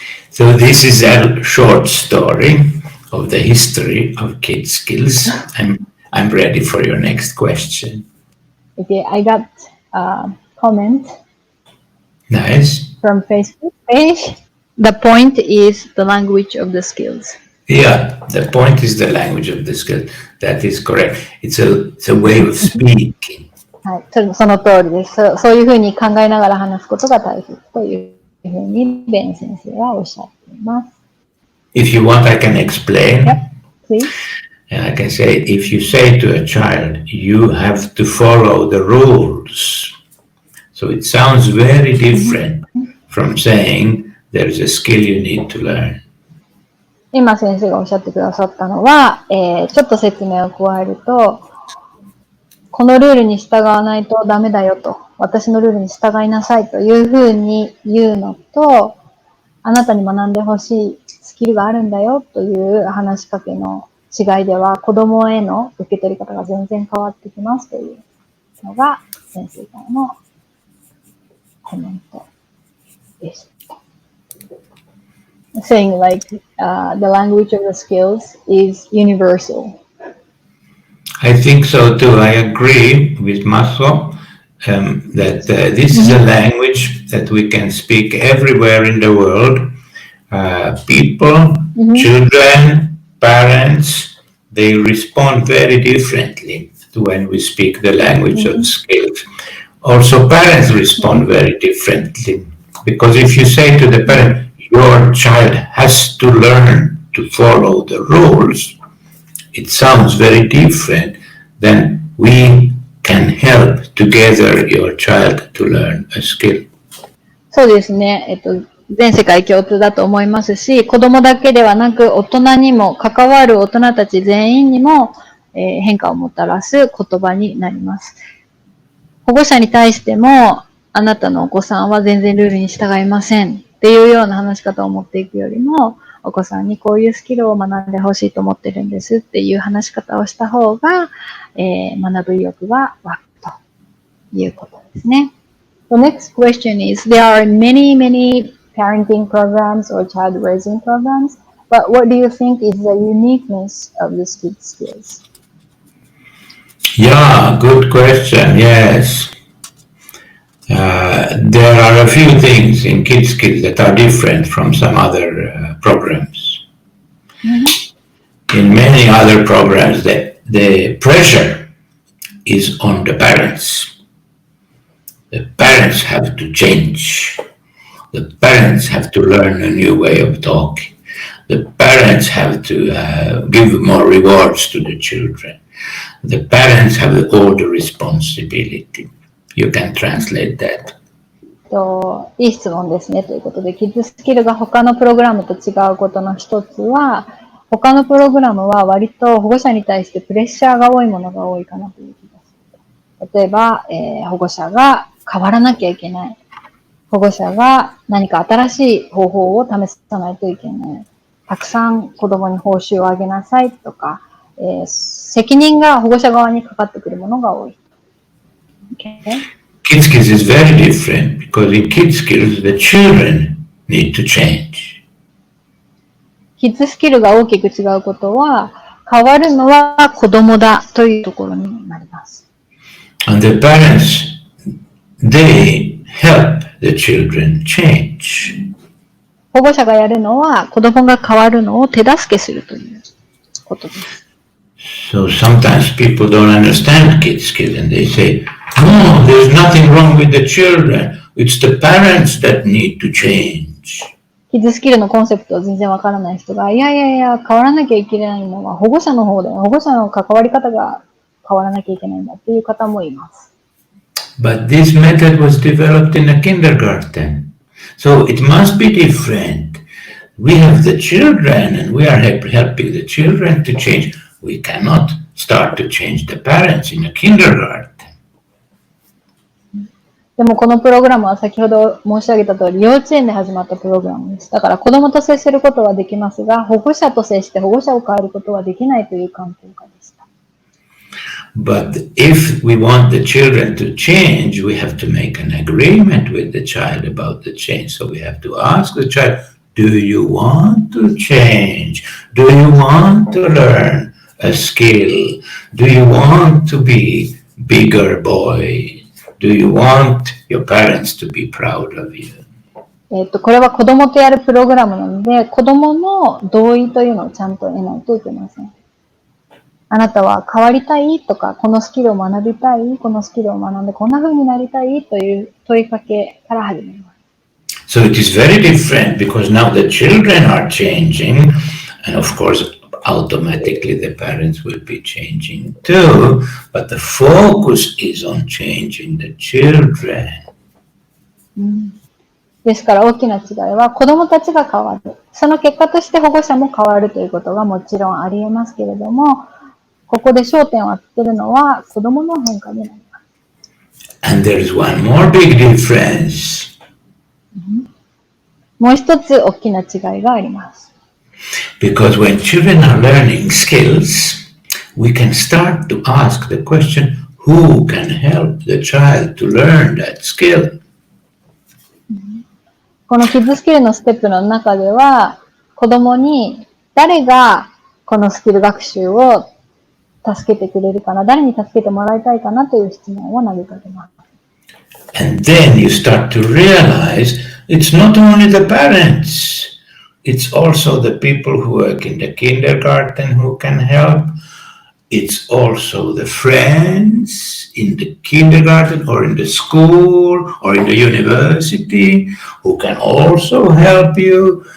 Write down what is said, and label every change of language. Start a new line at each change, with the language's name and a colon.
English: So this is a short story of the history of kids skills. I'm ready for your next question. Okay, I got a comment Nice. from Facebook page. The point is the language of the skills. Yeah, the point is the language of the skill. That is correct. It's a way of speaking.
Japanese: はい、その通りです。そういうふうに考えながら話すことが大切というふうにベン先生はおっしゃっています。
English: If you want, I can explain. Yep, please. And I can say, if you say to a child, you have to follow the rules. So it sounds very different from saying there's a skill you need to learn.
Japanese: 今先生がおっしゃってくださったのは、ちょっと説明を加えると、このルールに従わないとダメだよと、私のルールに従いなさいというふうに言うのと、あなたに学んでほしいスキルがあるんだよという話しかけの違いでは、子供への受け取り方が全然変わってきますというのが先生からのコメントでした。
English: Saying like the language of the skills is universal. I think so too. I agree with Maso that this is a language that we can speak everywhere in the world. People, children, parents, they respond very differently to when we speak the language of skills. Also, parents respond very differently, because if you say to the parent, your child has to learn to follow the rules, it sounds very different than we can help together your child to learn a skill.
Japanese: そうですね。全世界共通だと思いますし、子供だけではなく大人にも、関わる大人たち全員にも、変化をもたらす言葉になります。保護者に対しても、あなたのお子さんは全然ルールに従いませんっていうような話し方を持っていくよりも、お子さんにこういうスキルを学んでほしいと思ってるんですっていう話し方をした方が、学ぶ意欲が湧くということですね。
English: The next question is, there are many parenting programs or child raising programs, but what do you think is the uniqueness of the kids skills? Yeah, good question. Yes. There are a few things in kids skills that are different from some other programs. In many other programs, the pressure is on the parents. The parents have to change. The parents have to learn a new way of talking. The parents have to give more rewards to the children. The parents have all the responsibility. You can translate that.
Japanese: いい質問ですねということで、キッズスキルが他のプログラムと違うことの一つは、他のプログラムは割と保護者に対してプレッシャーが多いものが多いかなという気がする。例えば、保護者が変わらなきゃいけない。保護者が何か新しい方法を試さないといけない。たくさん子供に報酬をあげなさいとか、責任が保護者側にかかってくるものが多い。
English: Okay? Kids skills is very different because in kids skills the children need to change.
Japanese: キッズスキルが大きく違うことは、変わるのは子供だというところになります。
English: And the parents, they help the children change.
Japanese: 保護者がやるのは子供が変わるのを手助けするということです。
English: So sometimes people don't understand kids skills and they say, no, there's nothing wrong with the children. It's the parents that need to change.
Japanese: キッズスキルのコンセプトを全然わからない人が、いやいやいや、変わらなきゃいけないのは保護者の方で、保護者の関わり方が変わらなきゃいけないんだっていう方もいます。
English: But this method was developed in a kindergarten. So it must be different. We have the children and we are helping the children to change. We cannot start to change the parents in a kindergarten.
Japanese: でもこのプログラムは先ほど申し上げた通り幼稚園で始まったプログラムです。だから子供と接することはできますが、保護者と接して保護者を変えることはできないという環境下でした。
English: But if we want the children to change, we have to make an agreement with the child about the change. So we have to ask the child, do you want to change? Do you want to learn a skill? Do you want to be bigger boy? Do you want your parents to be proud of you?
Japanese: これは子供とやるプログラムなので、子供の同意というのをちゃんと得ないといけません。あなたは変わりたいとか、このスキルを学びたい、このスキルを学んでこんな風になりたいという問いかけから始めます。
English: So it is very different because now the children are changing, and of course, automatically the parents will be changing too, but the focus is on changing the children.
Japanese: ですから大きな違いは子供たちが変わる。その結果として保護者も変わるということがもちろんあり得ますけれども、ここで焦点を当てるのは子供の変化になります。
English: And there is one more big difference.
Japanese: もう一つ大きな違いがあります。
English: Because when children are learning skills, we can start to ask the question, who can help the child to learn that skill?
Japanese: このキッズスキルのステップの中では、子供に誰がこのスキル学習を助けてくれるかな、誰に助けてもらいたいかなという質問を投げかけます。
English: And then you start to realize it's not only the parents, it's also the people who work in the kindergarten who can help. It's also the friends in the kindergarten or in the school or in the university who can also help you.